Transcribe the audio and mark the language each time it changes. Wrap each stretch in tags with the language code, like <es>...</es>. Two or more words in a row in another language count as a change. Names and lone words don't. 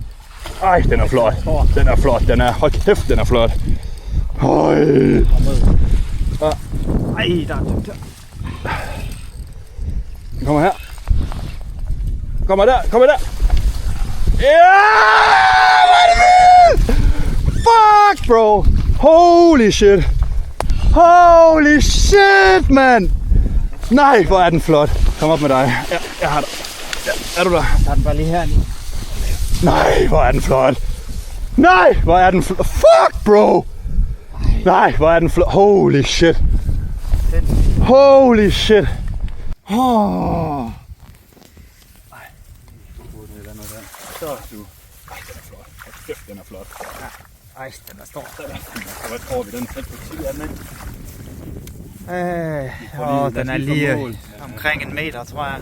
<da>Ej, den er flot. Den er flot. Den er... Hold kæft, den er flot. Høj. Ej, der er dybt her. Den kommer her. Kommer der. Kommer der. Ja! Hvad er det vildt?</da> <en>Fuck, bro. Holy shit. Holy shit, man.</en> <da>Nej, hvor er den flot. Kom op med dig. Ja, jeg har dig. Ja, er du der? Der er den bare lige her. Nej, hvor er den flot. Nej, hvor er den flot.</da> <en>Fuck, bro.</en> <da>Nej, hvor er den flot.</da> <en>Holy shit. Holy shit.</en> <da>Nej. Så du. Ej, den er flot. Kæft, den er flot. Ej, den er stor. Hvad tror vi, den er tæt på 10 af den, ikke? Den er lige omkring 1 meter, tror jeg.</da>